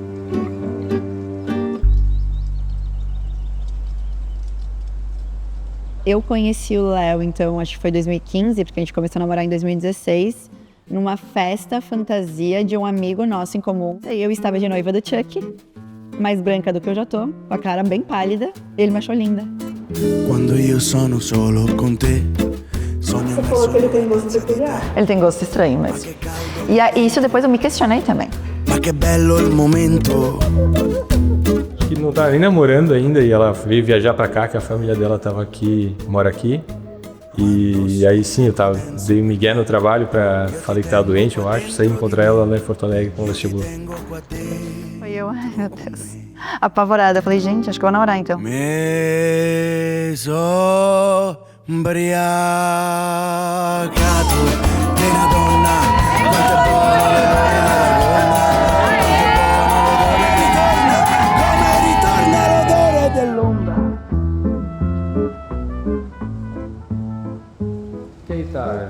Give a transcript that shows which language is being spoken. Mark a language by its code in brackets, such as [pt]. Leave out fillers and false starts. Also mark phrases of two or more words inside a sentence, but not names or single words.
[pt] Eu conheci o Léo, então, acho que foi 2015, porque a gente começou a namorar em 2016, numa festa fantasia de um amigo nosso em comum. E eu estava de noiva do Chuck, mais branca do que eu já tô, com a cara bem pálida. Ele me achou linda. [it] Quando eu sono solo con te. [pt] Você falou que ele tem gosto peculiar. Ele tem gosto estranho mesmo. E isso depois eu me questionei também. [it] Ma che bello il momento. [pt] Que não tá nem namorando ainda e ela veio viajar pra cá, que a família dela tava aqui, mora aqui. E aí sim, dei um migué no trabalho, falei que tava doente, eu acho, saí encontrar ela lá em Porto Alegre quando ela chegou. Foi eu, ai meu Deus, apavorada. Eu falei, gente, acho que eu vou namorar então. [it] Me sono ubriacato di una donna. Quanto è buono l'odore della gonna. Come ritorna l'odore dell'ombra. [pt] Que Itália?